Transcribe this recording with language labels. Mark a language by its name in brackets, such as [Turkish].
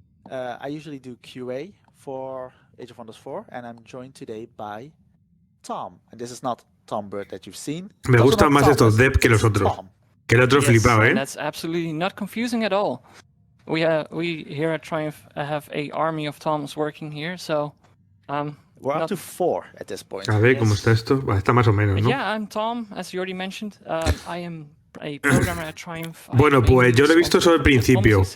[English] I usually do QA for Age of Wonders 4, and I'm joined today by Tom. And this is not Tom Bird that you've seen. [Spanish] Me gustan más estos dev que los otros. Que el otro flipado, ¿eh? [English] That's absolutely not confusing at all. We here at Triumph have a army of Toms working here, so we're up to 4 at this point. [Spanish] A ver cómo está esto. Está más o menos, ¿no? [English] Yeah, I'm Tom, as you already mentioned. I am a programmer at Triumph. [Spanish] Bueno, pues yo lo he visto solo al principio.